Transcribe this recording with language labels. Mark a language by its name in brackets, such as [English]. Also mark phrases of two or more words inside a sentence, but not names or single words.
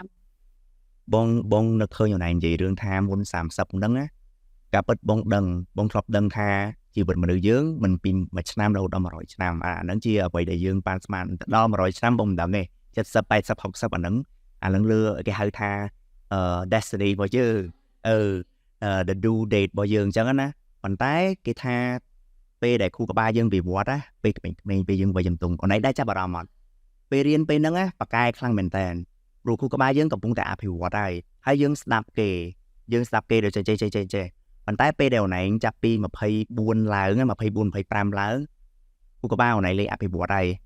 [Khmer] បងនឹកឃើញអូនឯងនិយាយរឿងថាមុន30ហ្នឹងណាការពិតបងធ្លាប់ដឹងថាជីវិតមនុស្សយើងមិនពីមួយឆ្នាំរហូតដល់100ឆ្នាំ អាហ្នឹងជាអ្វីដែលយើងបានស្មានដល់100ឆ្នាំបងមិនដឹងទេ70 80 60អាហ្នឹងលើគេហៅថាdestiny របស់យើង [English] the due date [Khmer] របស់យើងអញ្ចឹងណាប៉ុន្តែគេថាពេលដែលគ្រូក្បាលយើងវិវត្តណាពេលក្មេងៗពេលយើងវ័យជំទង់អូនឯងដែរចាប់អារម្មណ៍អត់ពេលរៀនពេលហ្នឹងណាប៉ាកែខ្លាំងមែនតើព្រោះគ្រូក្បាលយើងកំពុងតែអភិវឌ្ឍហើយយើងស្ដាប់គេដូចចេះប៉ុន្តែពេលដែលអូនឯងចាប់ពី24ឡើង24 25ឡើងគ្រូក្បាលអូនឯងលេងអភិវឌ្ឍហើយ